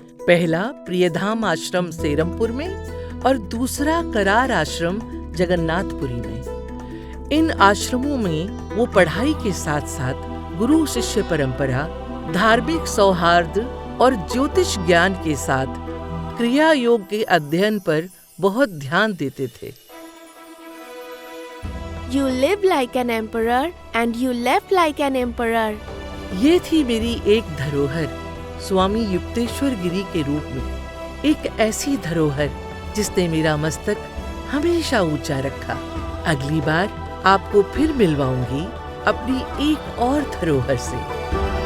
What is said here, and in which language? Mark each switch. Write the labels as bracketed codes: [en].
[hi] पहला प्रियधाम आश्रम सेरमपुर में और दूसरा करार आश्रम जगन्नाथपुरी में। इन आश्रमों में वो पढ़ाई के साथ साथ गुरु शिष्य परंपरा, धार्मिक सौहार्द और ज्योतिष ज्ञान के साथ क्रिया योग के अध्ययन पर बहुत ध्यान देते थे। [en] You live like an emperor and you left like an emperor. [hi] ये थी मेरी एक धरोहर स्वामी युक्तेश्वर गिरि के रूप में, एक ऐसी धरोहर जिसने मेरा मस्तक हमेशा ऊंचा रखा। अगली बार आपको फिर मिलवाऊंगी अपनी एक और धरोहर से।